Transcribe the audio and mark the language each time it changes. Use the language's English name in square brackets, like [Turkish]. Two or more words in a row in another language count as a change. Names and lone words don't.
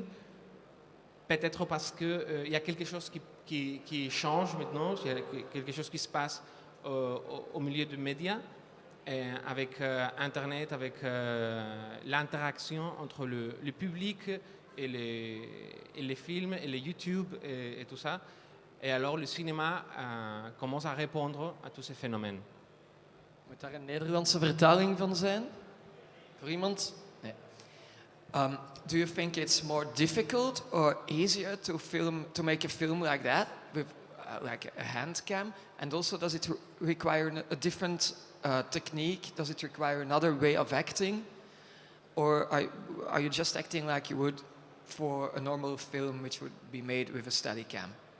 [French] Peut-être parce qu'il y a quelque chose qui change maintenant, il y a quelque chose qui se passe au milieu des médias, avec Internet, avec l'interaction entre le public et les films, et les YouTube et tout ça. Et alors le cinéma commence à répondre à tous ces phénomènes. [Dutch] Moet daar een Nederlandse vertaling van zijn? Voor iemand? Nee. [English] Do you think it's more difficult or easier to make a film like that with like a hand cam? And also, does it require a different technique? Does it require another way of acting? Or are you just acting like you would for a normal film which would be made with a steady cam?